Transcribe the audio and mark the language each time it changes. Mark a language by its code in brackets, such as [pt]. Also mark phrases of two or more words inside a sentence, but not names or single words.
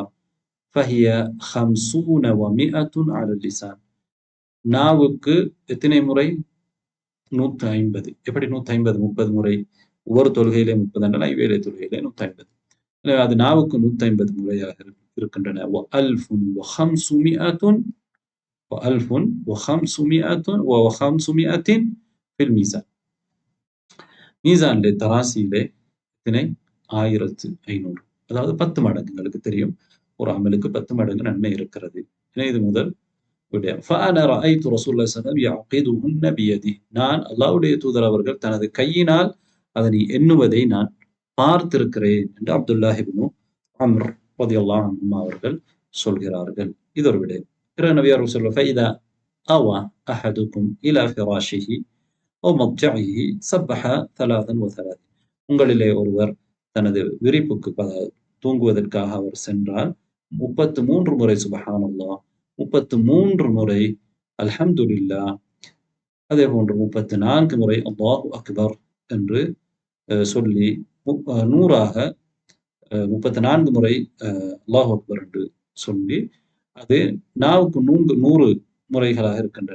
[ar] فهي 50 و 100 على اللسان, [ta] நாவுக்கு எத்தனை முறை? 150. எப்படி 150? 30 முறை. ஒவ்வொரு தொழுகையிலே 30 என்றால் ஐவேளை தொழுகையிலே 150. எனவே அது நாவுக்கு 150 முறையாக இருக்கின்றன. [ar] وألف وخمسمائة في الميزان. [ta] மீசானிலே தராசியிலே எத்தனை? 1500. அதாவது 10 மடங்கு. உங்களுக்கு தெரியும் ஒரு அமலுக்கு 10 மடங்கு நன்மை இருக்கிறது. எனவே இது முதல் விடயம். [ar] فأنا رأيت رسول الله صلى الله عليه وسلم يعقدهن بيده. [ta] நான் அல்லாஹ்வுடைய தூதர் அவர்கள் தனது கையினால் அதனை எண்ணுவதை நான் பார்த்திருக்கிறேன் என்று அப்துல்லாஹ் இப்னு அம்ர் [ar] رضي الله عنه [ta] அவர்கள் சொல்கிறார்கள். இது ஒரு விடயம். பிறகு நபி அவர்கள் சொல்றார், [ar] فإذا أوى أحدكم إلى فراشه أو مضجعه سبح 33. [ta] உங்களிலே ஒருவர் தனது விரிப்புக்கு தூங்குவதற்காக அவர் சென்றால் 33 முறை சுப்ஹானல்லாஹ், 33 முறை அல்ஹம்துலில்லாஹ், அதே போன்று 34 முறை [ar] الله أكبر [ta] என்று சொல்லி 100ஆக 34 முறை [ar] الله أكبر [ta] என்று சொல்லி அது நாவுக்கு 100 முறைகளாக இருக்கின்றன.